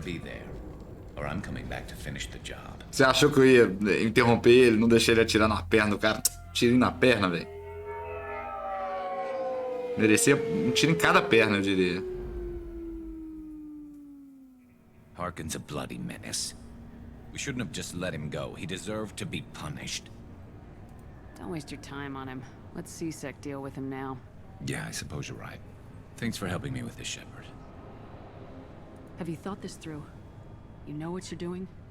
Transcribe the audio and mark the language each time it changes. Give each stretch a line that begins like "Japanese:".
English: Be there, or I'm coming back to finish the job.
Portuguese: Você achou que eu ia interromper ele, não deixar ele atirar na perna do cara? Tirei na perna, velho. Merecia um tiro em cada perna, eu diria.
English: Harkin's a bloody menace. We shouldn't have just let him go. He deserved to be punished. Don't waste your time on him. Let C-Sec deal with him now. Yeah, I suppose you're right. Thanks for helping me with this, Shepard. Have you thought this through? You know what you're doing?